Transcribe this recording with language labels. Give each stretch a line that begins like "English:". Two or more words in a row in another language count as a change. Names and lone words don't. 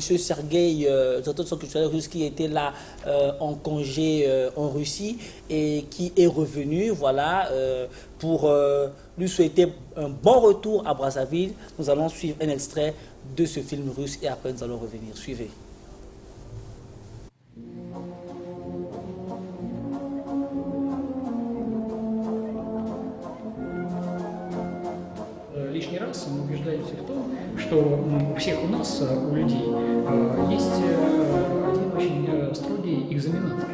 French: Sergueï, directeur culturel russe qui était là en congé en Russie et qui est revenu, voilà, pour lui souhaiter un bon retour à Brazzaville. Nous allons suivre un extrait de ce film russe et après nous allons revenir. Suivez.
Russian: Лишний раз мы убеждаемся в том, что у всех у нас, у людей, есть один очень строгий экзаменатор.